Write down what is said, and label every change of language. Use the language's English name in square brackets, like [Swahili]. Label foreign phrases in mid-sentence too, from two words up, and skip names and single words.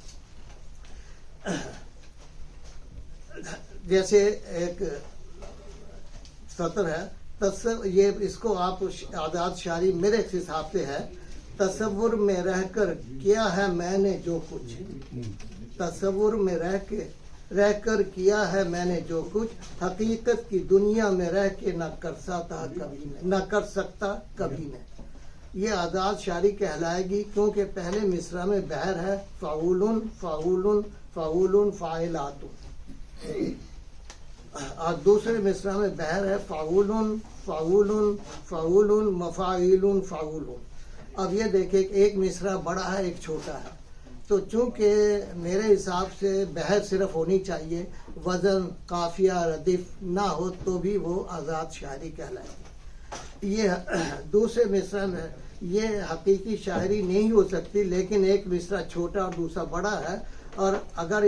[Urdu] جیسے ایک سطر ہے، یہ اس کو آپ آزاد شاعری میرے حساب سے ہے، تصور میں رہ کر کیا ہے میں نے جو کچھ، تصور میں رہ کر کیا ہے میں نے جو کچھ، حقیقت کی دنیا میں رہ کے نہ کر سکتا کبھی میں۔ یہ آزاد شاعری کہلائے گی کیونکہ پہلے مصرع میں بحر ہے، فعولن فعولن فعولن فاعلات، اور دوسرے مصرع میں بحر ہے فعولن فعولن فعولن مفاعیلن فعولن۔ اب یہ دیکھیں کہ ایک مصرع بڑا ہے ایک چھوٹا ہے، تو چونکہ میرے حساب سے بحر صرف ہونی چاہیے، وزن قافیہ ردیف نہ ہو تو بھی وہ آزاد شاعری کہلائے گی۔ یہ دوسرے مصرع میں یہ حقیقی شاعری نہیں ہو سکتی، لیکن ایک مصرع چھوٹا اور دوسرا بڑا ہے، اور اگر